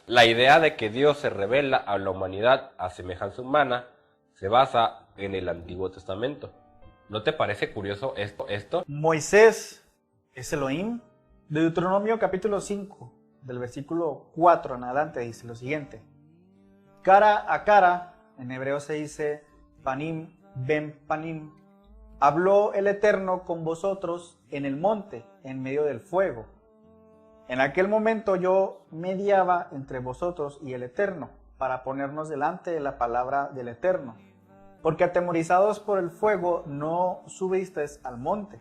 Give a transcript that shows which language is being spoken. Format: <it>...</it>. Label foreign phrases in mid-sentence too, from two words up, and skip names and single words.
<es>La idea de que Dios se revela a la humanidad a semejanza humana se basa en el Antiguo Testamento. ¿No te parece curioso esto? Moisés es Elohim. De Deuteronomio capítulo 5, del versículo 4 en adelante, dice lo siguiente: cara a cara, en hebreo se dice</es> <he>פנים בפנים,</he> <es>habló el Eterno con vosotros en el monte, en medio del fuego. En aquel momento yo mediaba entre vosotros y el Eterno, para ponernos delante de la palabra del Eterno, porque atemorizados por el fuego no subisteis al monte.</es>